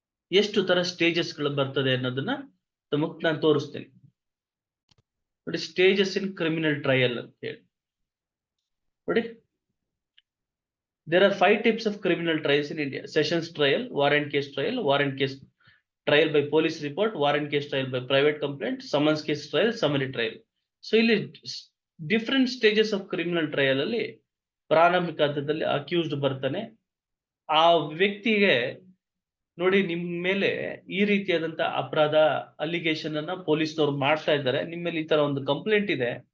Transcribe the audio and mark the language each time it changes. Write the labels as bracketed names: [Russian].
[Kannada] ಎಷ್ಟು ತರ ಸ್ಟೇಜಸ್ ಗಳು ಬರ್ತದೆ ಅನ್ನೋದನ್ನ ತಮಗ್ ನಾನು ತೋರಿಸ್ತೀನಿ. ನೋಡಿ, ಸ್ಟೇಜಸ್ ಇನ್ ಕ್ರಿಮಿನಲ್ ಟ್ರಯಲ್ ಅಂತ ಹೇಳಿ ನೋಡಿ. [English] There are 5 types of criminal trials in India: sessions trial, warrant case trial, warrant case trial by police report, warrant case trial by private complaint, summons case trial, summary trial. [Kannada] So ಇಲ್ಲಿ different stages of criminal trial ಅಲ್ಲಿ ಪ್ರಾರಂಭಿಕ ಹಂತದಲ್ಲಿ accused ಬರ್ತಾನೆ. ಆ ವ್ಯಕ್ತಿಗೆ ನೋಡಿ, ನಿಮ್ ಮೇಲೆ ಈ ರೀತಿಯಾದಂತ ಅಪರಾಧ ಅಲಿಗೇಷನ್ ಅನ್ನ ಪೊಲೀಸ್ನವ್ರು ಮಾಡ್ತಾ ಇದ್ದಾರೆ, ನಿಮ್ಮ ಮೇಲೆ ಈ ತರ ಒಂದು ಕಂಪ್ಲೇಂಟ್ ಇದೆ.